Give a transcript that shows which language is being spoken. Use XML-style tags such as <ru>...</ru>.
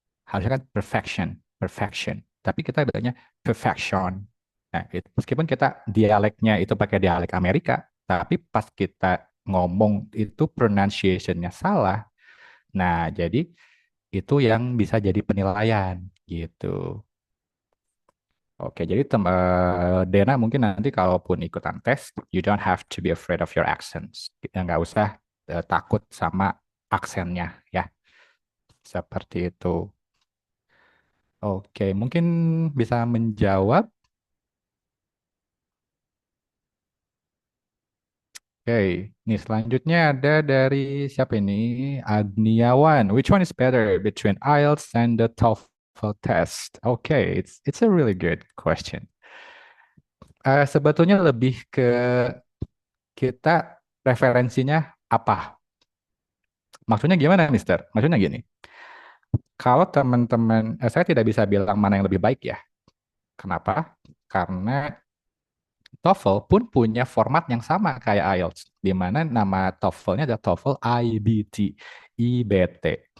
<id>Harusnya kan perfection, perfection. Tapi kita bilangnya perfection. Nah, meskipun kita dialeknya itu pakai dialek Amerika, tapi pas kita ngomong itu pronunciation-nya salah. Nah, jadi itu yang bisa jadi penilaian gitu. Oke, jadi Dena mungkin nanti kalaupun ikutan tes,</id> <en>you don't have to be afraid of your accents.</en> <id>Ya, nggak usah takut sama aksennya ya, seperti itu. Oke, mungkin bisa menjawab. Oke, ini selanjutnya ada dari siapa ini? Agniawan.</id> <en>Which one is better between IELTS and the TOEFL test? Oke, it's a really good question.</en> <id>Sebetulnya lebih ke kita referensinya apa? Maksudnya gimana, Mister? Maksudnya gini, kalau teman-teman, saya tidak bisa bilang mana yang lebih baik ya. Kenapa? Karena TOEFL pun punya format yang sama kayak IELTS, di mana nama TOEFL-nya adalah TOEFL IBT, IBT.</id>